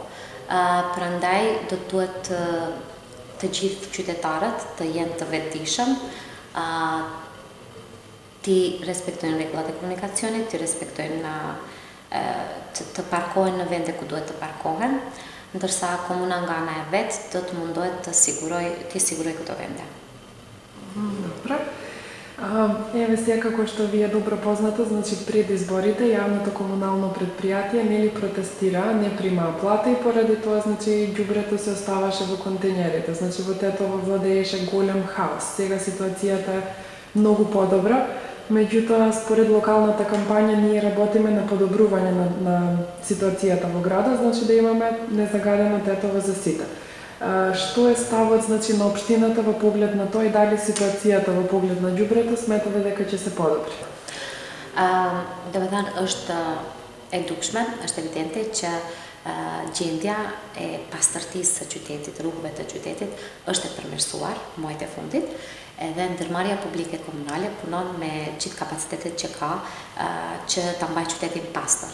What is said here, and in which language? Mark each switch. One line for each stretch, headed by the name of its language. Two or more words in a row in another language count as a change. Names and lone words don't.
Albanian: Prandaj do të duhet të gjithë qytetarët të jenë të vetëdijshëm, ti respektojnë rregullat e komunikacionit, ti respektojnë të parkohen në vende ku duhet të parkohen, ndërsa komuna nga ana e vet do të mundohet të siguroj këto vende.
Macedonian: Добре. Еве сега, како што ви е добро познато, значи пред изборите јавното комунално предпријатие нели протестира, не примаа плата и поради тоа значи ѓубрето се оставаше во контејнерите. Значи во Тетово владееше голем хаос. Сега ситуацијата е многу подобра, меѓутоа според локалната кампања ние работиме на подобрување на ситуацијата во градот, значи да имаме незагадено Тетово за сите. Што е ставот значи на општината во поглед на тоа и дали ситуацијата во поглед на ѓубрето сметате дека ќе се подобри?
Albanian: Do të thënë është e dukshme, është evidente që gjendja e pastërtisë së qytetit, rrugëve të qytetit është e përmirësuar muajt e fundit, edhe ndërmarrja publike komunale punon me gjithë kapacitetet që ka që ta mbajë qytetin pastër.